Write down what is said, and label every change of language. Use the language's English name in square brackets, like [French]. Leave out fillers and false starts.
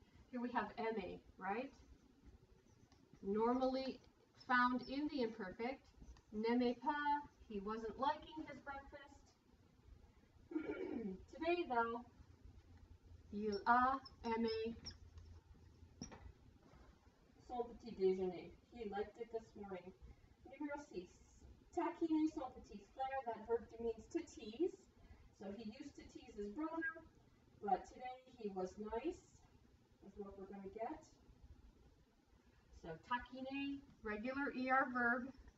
[English] Here we have aimer, right? Normally found in the imperfect. [French] N'aimait pas, [English] he wasn't liking his breakfast. Today though, [French] il a aimé son petit déjeuner. [English] He liked it this morning. [French] Numéro 6. Taquiner son petit frère, [English] that verb means to tease. So he used to tease his brother, but today he was nice, is what we're going to get. So taquiner, regular ER verb.